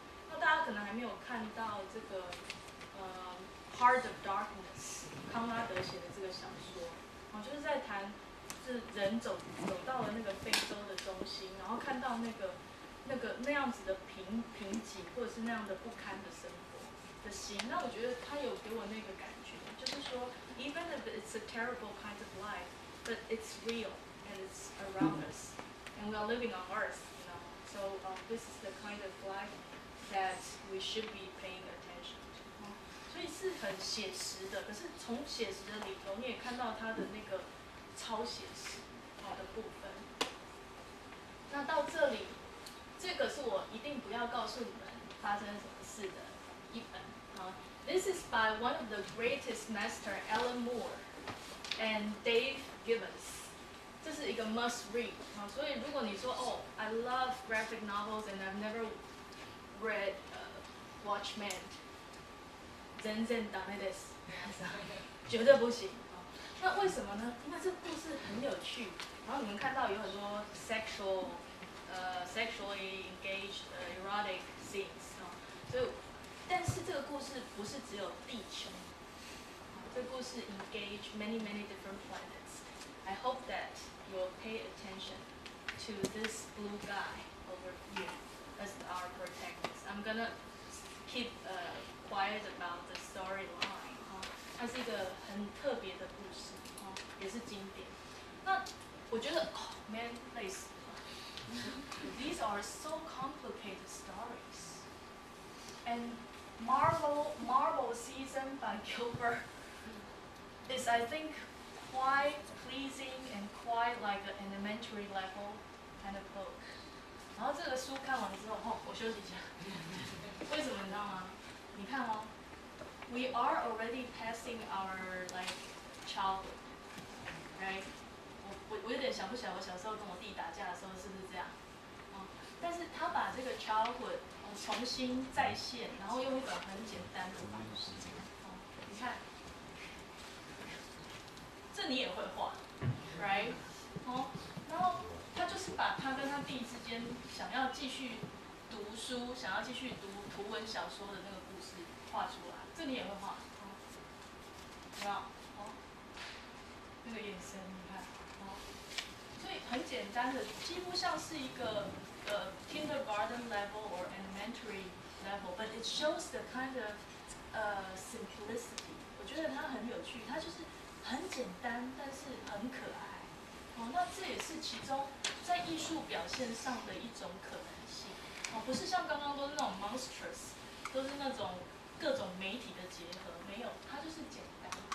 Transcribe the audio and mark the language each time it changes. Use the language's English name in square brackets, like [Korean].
[Chinese] 那大家可能还没有看到这个Heart of Darkness， 康拉德写的这个小说，就是在谈是人走到了那个非洲的中心，然后看到那样子的贫瘠，或者是那样的不堪的生活的心。那我觉得他有给我那个感觉，就是说 [English] ，even if it's a terrible kind of life, but it's real and it's around us, and we are living on Earth, you know. So this is the kind of life that we should be paying attention to. [Chinese] 所以是很写实的，可是从写实的里头，你也看到他的那个超写实。好的部分。那到这里，这个是我一定不要告诉你们发生什么事的一本。 [English] This is by one of the greatest master, Alan Moore and Dave Gibbons. [Chinese] 这是一个 must read 所以如果你说哦 [English] I love graphic novels and I've never read Watchmen, [Japanese] 全然ダメです， [Chinese] 绝对不行。那为什么呢？因为这个故事很有趣，然后你们看到有很多 [English] sexually engaged erotic scenes [Chinese] 所以，但是这个故事不是只有地球，这个故事 [English] engage many different planets. I hope that you'll pay attention to this blue guy over here as our protagonist. I'm gonna keep quiet about the storyline. [Chinese] 它是一个很特别的故事，也是经典。那我觉得man 累死了。 [English] These are so complicated stories. And Marvel season by Gilbert is, I think, quite pleasing and quite like an elementary level kind of book. [Chinese] 然后这个书看完之后，我休息一下。为什么你知道吗？你看哦 [English] ，we are already passing our like childhood, right? [Chinese] 我有点想不起来我小时候跟我弟打架的时候是不是这样？但是他把这个 childhood 重新再现，然后用一种很简单的方式。你看，这你也会画 ，right？然后他就是把他跟他弟之间想要继续读书、想要继续读图文小说的那个故事画出来，这你也会画，有没有？那个眼神，你看，所以很简单的，几乎像是一个 [English] kindergarten level or elementary level, but it shows the kind of simplicity. [Chinese] 我觉得它很有趣，它就是很简单，但是很可爱。那这也是其中在艺术表现上的一种可能性。不是像刚刚都是那种 monstrous， 都是那种各种媒体的结合，没有，它就是简单。